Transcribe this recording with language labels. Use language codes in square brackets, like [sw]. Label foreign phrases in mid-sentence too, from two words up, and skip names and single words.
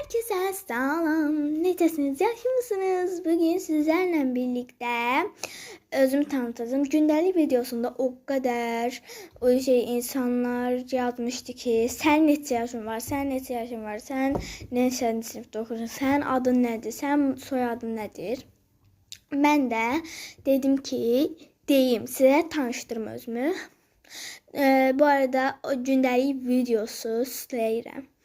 [tr] Herkese selam. [az] Necəsiniz? Yaxşımısınız? [tr] Bugün sizlerle birlikte özümü tanıtacağım. [az] Gündəlik videosunda [tr] o kadar insanlar yazmıştı ki [az] sen neçə yaşın var, sen neçə yaşın var, sen neçə sinifdə oxuyursan, sen adın nədir, sen soyadın nədir? [tr] Ben de dedim ki [az] deyim size tanıştırım özümü. Bu arada o gündəlik videosu istəyirəm.